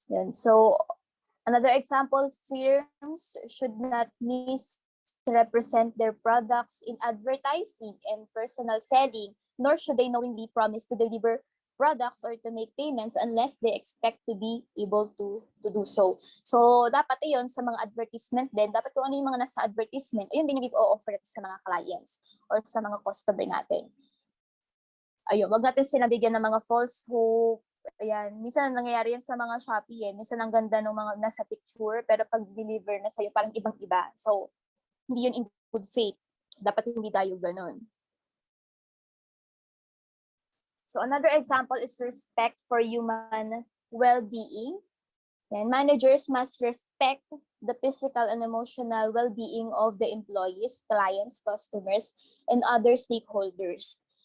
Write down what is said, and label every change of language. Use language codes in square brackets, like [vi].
[en] So, another example, firms should not misrepresent their products in advertising and personal selling, nor should they knowingly promise to deliver products or to make payments unless they expect to be able to do so. [tl] So, dapat yun sa mga advertisement din, dapat kung ano yung mga nasa advertisement, ayun din yung i-offer sa mga clients or sa mga customer natin. Ayun, wag natin sinabigyan ng mga false hope. Ayan, minsan nangyayari yan sa mga Shopee eh. Minsan ang ganda ng mga nasa picture, pero pag deliver na sa'yo, parang ibang-iba. So, hindi yun in good faith. Dapat hindi tayo ganun. [en] So, another example is respect for human well-being. And managers must respect the physical and emotional well-being of the employees, clients, customers, and other stakeholders.